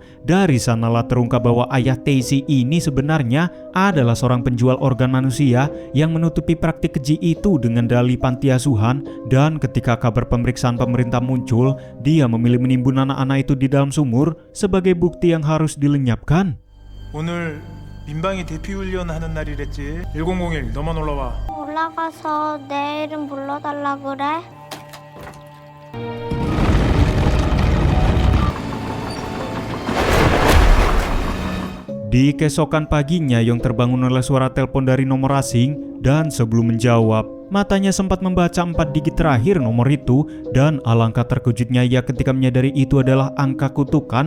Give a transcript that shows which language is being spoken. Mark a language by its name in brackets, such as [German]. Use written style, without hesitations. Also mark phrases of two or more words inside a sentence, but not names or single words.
[Indonesian] Dari sanalah terungkap bahwa ayah Taisi ini sebenarnya adalah seorang penjual organ manusia yang menutupi praktik keji itu dengan dalih panti asuhan. Dan ketika kabar pemeriksaan pemerintah muncul, dia memilih menimbun anak-anak itu di dalam sumur sebagai bukti yang harus dilenyapkan. [Korean] 오늘 민방위 대피 훈련 하는 날이랬지. 1001 너만 올라와. 올라가서 내 이름 불러달라 그래? [Indonesian] Di keesokan paginya, Yong terbangun oleh suara telepon dari nomor asing dan sebelum menjawab, matanya sempat membaca 4 digit terakhir nomor itu dan alangkah terkejutnya ia ketika menyadari itu adalah angka kutukan.